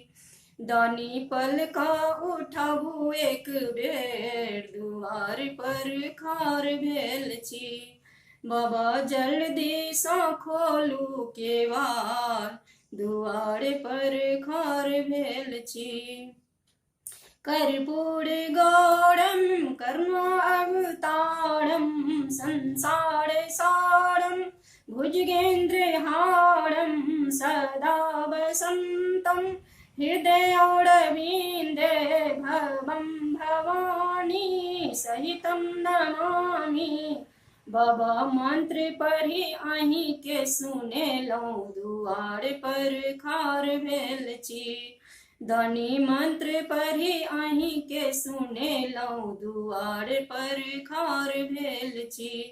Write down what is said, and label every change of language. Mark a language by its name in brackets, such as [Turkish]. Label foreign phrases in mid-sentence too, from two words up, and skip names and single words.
[Maithili] दानी पलका उठाबू एक बेर दुआर पर खार भेल छी। बाबा जल्दी सा खोलू केवाड़ दुआर पर खार भेल छी। [Sanskrit] कर्पूर गौरम कर्मावतारम संसार सारम भुजगेन्द्रहारम सदा वसंतम हृदयोरविन्दे भवं भवानी सहितं नमामि। [Maithili] बाबा मंत्र पढ़ी अहीं के सुनेलहुँ दुआर पर खार भेल छी। दानी मंत्र पढ़ी अहीं के सुनेलहुँ दुआर पर खार भेल छी।